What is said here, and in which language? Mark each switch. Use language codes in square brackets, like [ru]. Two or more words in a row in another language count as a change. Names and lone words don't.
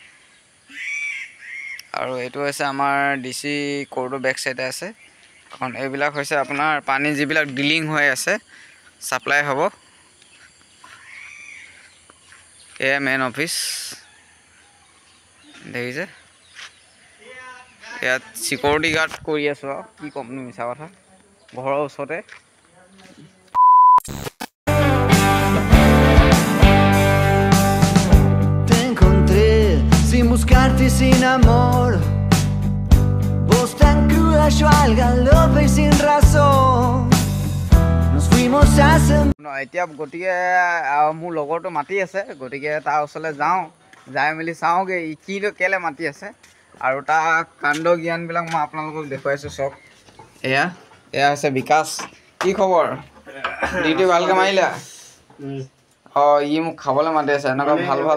[as] আৰু এইটো হৈছে আমাৰ DC কোৰ্টৰ [en] back side [as] আছে, কাৰণ এইবিলাক হৈছে আপোনাৰ পানী যিবিলাক ডিলিং হৈ আছে, ছাপ্লাই হ'ব। এয়া [en] main office [as] দেখিছে। ইয়াত [en] security guard [as] কৰি আছোঁ আৰু কি ক'ম মিছা কথা, ঘৰৰ ওচৰতে। [es] Sin buscarte sin amor, vos tan cruda, yo al galope y sin razón. Nos fuimos hace. [as] এতিয়া গতিকে মোৰ লগৰটো মাতি আছে, গতিকে তাৰ ওচৰলৈ যাওঁ, যাই মেলি চাওঁগৈ ই কিনো কেলৈ মাতি আছে আৰু তাৰ কাণ্ড জ্ঞানবিলাক মই আপোনালোকক দেখুৱাইছোঁ। চব এয়া হৈছে বিকাশ। কি খবৰ? ডিউটি ভালকৈ মাৰিলা? ই মোক খাবলৈ মাতি আছে এনেকুৱা ভাল ভাল